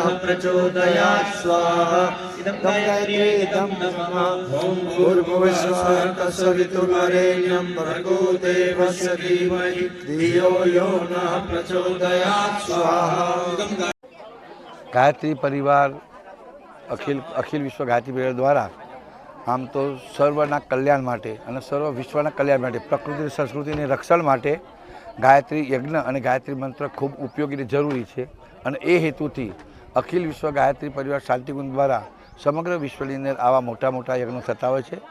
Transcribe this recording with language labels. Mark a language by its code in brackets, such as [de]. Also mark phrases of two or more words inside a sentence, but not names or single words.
[sa] प्रचोदयात् स्वाहा इदं गायत्रीदं नमः ॐ भूर्भुवस्सुवः तत्सवितुर्वरेण्यं भर्गो देवस्य धीमहि धियो यो नः प्रचोदयात् स्वाहा। [gu] ગાયત્રી પરિવાર અખિલ વિશ્વ ગાયત્રી પરિવાર દ્વારા આમ તો સર્વના કલ્યાણ માટે અને સર્વ વિશ્વના કલ્યાણ માટે પ્રકૃતિ સંસ્કૃતિની રક્ષણ માટે ગાયત્રી યજ્ઞ અને ગાયત્રી મંત્ર ખૂબ ઉપયોગી અને જરૂરી છે અને એ હેતુથી અખિલ વિશ્વ ગાયત્રી પરિવાર શાંતિકુંજ દ્વારા સમગ્ર વિશ્વની અંદર આવા મોટા મોટા યજ્ઞો થતા હોય છે।